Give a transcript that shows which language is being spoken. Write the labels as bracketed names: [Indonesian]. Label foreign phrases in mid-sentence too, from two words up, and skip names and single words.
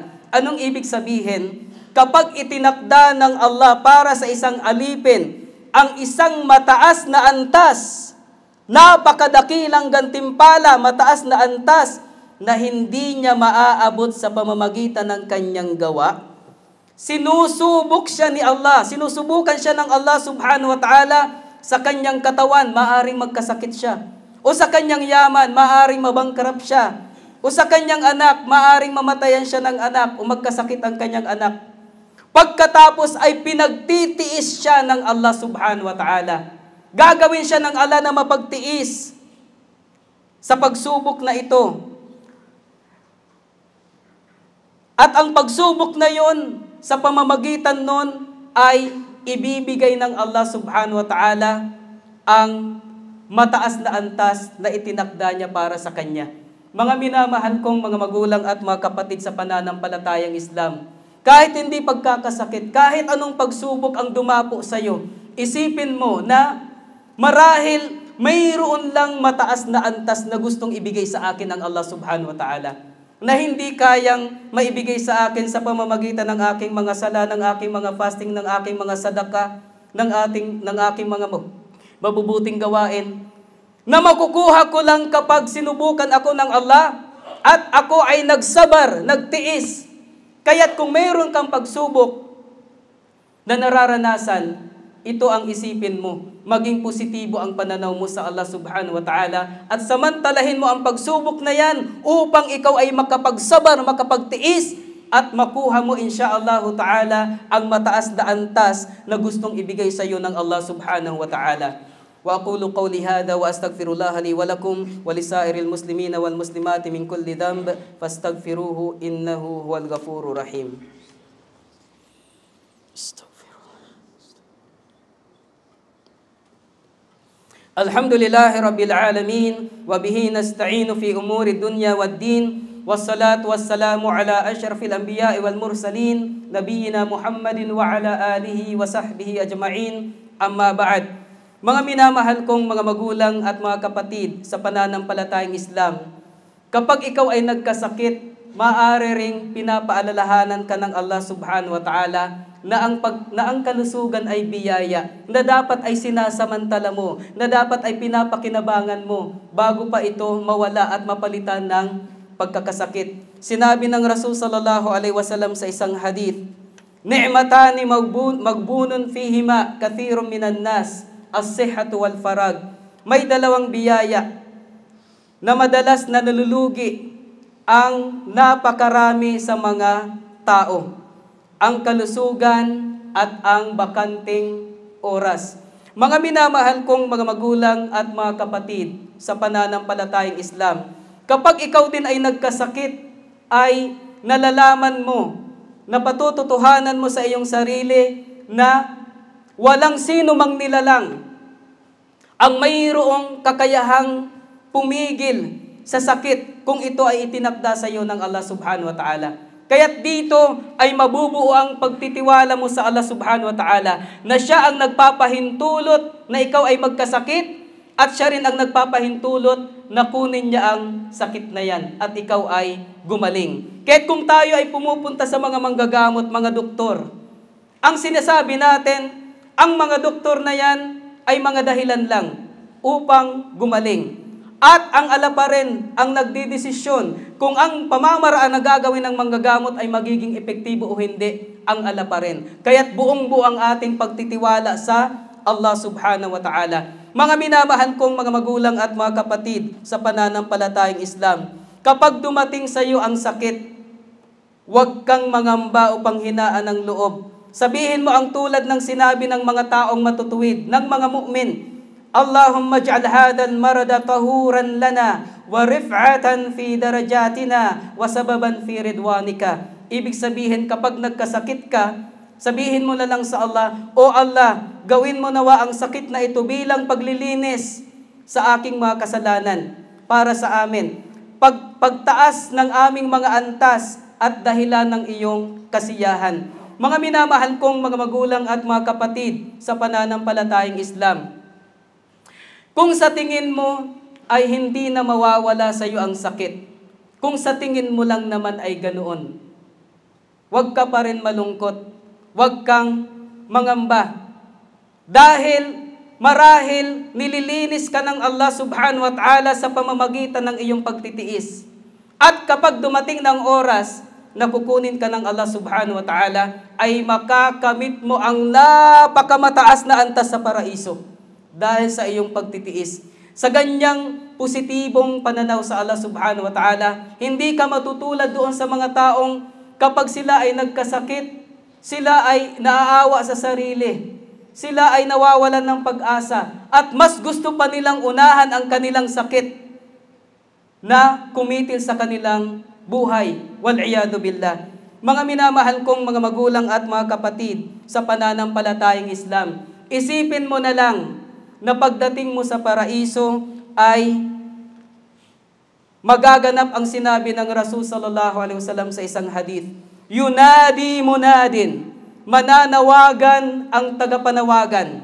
[Filipino] Anong ibig sabihin? Kapag itinakda ng Allah para sa isang alipin ang isang mataas na antas, napakadakilang gantimpala, mataas na antas na hindi niya maaabot sa pamamagitan ng kanyang gawa, sinusubok siya ni Allah, sinusubukan siya ng Allah [Arabic] سبحانه وتعالى [Filipino] sa kanyang katawan, maaring magkasakit siya. O sa kanyang yaman, maaring mabangkrap siya. O sa kanyang anak, maaring mamatayan siya ng anak o magkasakit ang kanyang anak. Pagkatapos ay pinagtitiis siya ng Allah [Arabic] سبحانه وتعالى. [Filipino] Gagawin siya ng Allah na mapagtiis sa pagsubok na ito. At ang pagsubok na yon, sa pamamagitan nun, ay ibibigay ng Allah [Arabic] سبحانه وتعالى [Filipino] ang mataas na antas na itinakda niya para sa kanya. Mga minamahal kong mga magulang at mga kapatid sa pananampalatayang Islam, kahit hindi pagkakasakit, kahit anong pagsubok ang dumapo sa iyo, isipin mo na marahil mayroon lang mataas na antas na gustong ibigay sa akin ng Allah [Arabic] سبحانه وتعالى, [Filipino] na hindi kayang maibigay sa akin sa pamamagitan ng aking mga sala, ng aking mga fasting, ng aking mga sadaka, ng aking mga mabubuting gawain, na makukuha ko lang kapag sinubukan ako ng Allah at ako ay nagsabar, nagtiis. Kaya't kung mayroon kang pagsubok na nararanasan, ito ang isipin mo. Maging positibo ang pananaw mo sa Allah [Arabic] سبحانه وتعالى [Filipino] at samantalahin mo ang pagsubok na yan upang ikaw ay makapagsabar, makapagtiis at makuha mo [Arabic] إن شاء الله تعالى [Filipino] ang mataas na antas na gustong ibigay sa iyo ng Allah [Arabic] سبحانه وتعالى. وأقول قولي هذا وأستغفر الله لي ولكم ولسائر المسلمين والمسلمات من كل ذنب فاستغفروه إنه هو الغفور الرحيم. الحمد لله رب العالمين وبه نستعين في أمور الدنيا والدين والصلاة والسلام على أشرف الأنبياء والمرسلين نبينا محمد وعلى آله وصحبه أجمعين. أما بعد, [Filipino] mga minamahal kong mga magulang at mga kapatid sa pananampalatayang Islam, kapag ikaw ay nagkasakit, maaari ring pinapaalalahanan ka ng Allah [Arabic] سبحانه وتعالى [Filipino] na ang kalusugan ay biyaya, na dapat ay sinasamantala mo, na dapat ay pinapakinabangan mo bago pa ito mawala at mapalitan ng pagkakasakit. Sinabi ng Rasul [Arabic] صلى الله عليه وسلم [Filipino] sa isang hadith, [Arabic] "نعمتان مغبون فيهما كثير من الناس الصحة والفراغ." [Filipino] May dalawang biyaya na madalas na nalulugi ang napakarami sa mga tao: ang kalusugan at ang bakanting oras. Mga minamahal kong mga magulang at mga kapatid sa pananampalatayang Islam, kapag ikaw din ay nagkasakit, ay nalalaman mo, napatututuhanan mo sa iyong sarili na walang sino mang nilalang ang mayroong kakayahang pumigil sa sakit kung ito ay itinakda sa iyo ng Allah [Arabic] سبحانه وتعالى. [Filipino] Kaya't dito ay mabubuo ang pagtitiwala mo sa Allah [Arabic] سبحانه وتعالى [Filipino] na siya ang nagpapahintulot na ikaw ay magkasakit at siya rin ang nagpapahintulot na kunin niya ang sakit na yan at ikaw ay gumaling. Kaya't kung tayo ay pumupunta sa mga manggagamot, mga doktor, ang sinasabi natin, ang mga doktor na yan ay mga dahilan lang upang gumaling. At ang ala pa rin ang nagdidesisyon kung ang pamamaraan na gagawin ng manggagamot ay magiging epektibo o hindi, ang ala pa rin. Kaya't buong-buo ang ating pagtitiwala sa Allah [Arabic] سبحانه وتعالى. [Filipino] Mga minamahal kong mga magulang at mga kapatid sa pananampalatayang Islam, kapag dumating sa iyo ang sakit, huwag kang mangamba o panghinaan ng loob. Sabihin mo ang tulad ng sinabi ng mga taong matutuwid, ng mga mu'min, [Arabic] اللهم اجعل هذا المرض طهورا لنا ورفعة في درجاتنا وسببا في رضوانك. [Filipino] Ibig sabihin, kapag nagkasakit ka, sabihin mo na lang sa Allah, O Allah, gawin mo nawa ang sakit na ito bilang paglilinis sa aking mga kasalanan para sa amin, pagtaas ng aming mga antas at dahilan ng iyong kasiyahan. Mga minamahal kong mga magulang at mga kapatid sa pananampalatayang Islam, kung sa tingin mo ay hindi na mawawala sa iyo ang sakit, kung sa tingin mo lang naman ay ganoon, huwag ka pa rin malungkot, huwag kang mangamba. Dahil marahil nililinis ka ng Allah [Arabic] سبحانه وتعالى [Filipino] sa pamamagitan ng iyong pagtitiis. At kapag dumating ng oras na kukunin ka ng Allah [Arabic] سبحانه وتعالى, [Filipino] ay makakamit mo ang napakamataas na antas sa paraiso dahil sa iyong pagtitiis. Sa ganyang positibong pananaw sa Allah [Arabic] سبحانه وتعالى, [Filipino] hindi ka matutulad doon sa mga taong kapag sila ay nagkasakit, sila ay naaawa sa sarili, sila ay nawawalan ng pag-asa, at mas gusto pa nilang unahan ang kanilang sakit na kumitil sa kanilang buhay. [Arabic] والعياذ بالله. [Filipino] Mga minamahal kong mga magulang at mga kapatid sa pananampalatayang Islam, isipin mo na lang na pagdating mo sa paraiso ay magaganap ang sinabi ng Rasul [Arabic] صلى الله عليه وسلم [Filipino] sa isang hadith. [Arabic] ينادي منادٍ, [Filipino] mananawagan ang tagapanawagan.